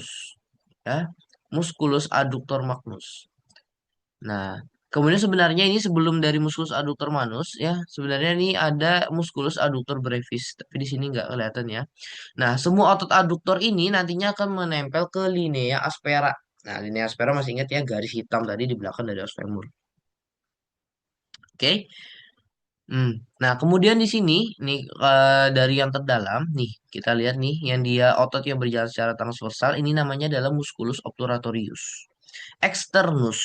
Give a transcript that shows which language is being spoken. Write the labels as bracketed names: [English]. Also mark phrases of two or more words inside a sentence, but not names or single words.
[Latin] Ya, musculus adductor magnus. [Indonesian] Nah, kemudian sebenarnya ini sebelum dari [Latin] musculus adductor manus, [Indonesian] ya, sebenarnya ini ada [Latin] musculus adductor brevis. [Indonesian] Tapi di sini nggak kelihatan ya. Nah, semua otot adductor ini nantinya akan menempel ke [Latin] linea aspera. [Indonesian] Nah, [Latin] linea aspera [Indonesian] masih ingat ya garis hitam tadi di belakang dari [Latin] os femur. [Indonesian] Oke. Hmm. Nah, kemudian di sini nih dari yang terdalam nih kita lihat nih yang dia otot yang berjalan secara transversal ini namanya adalah [Latin] musculus obturatorius externus.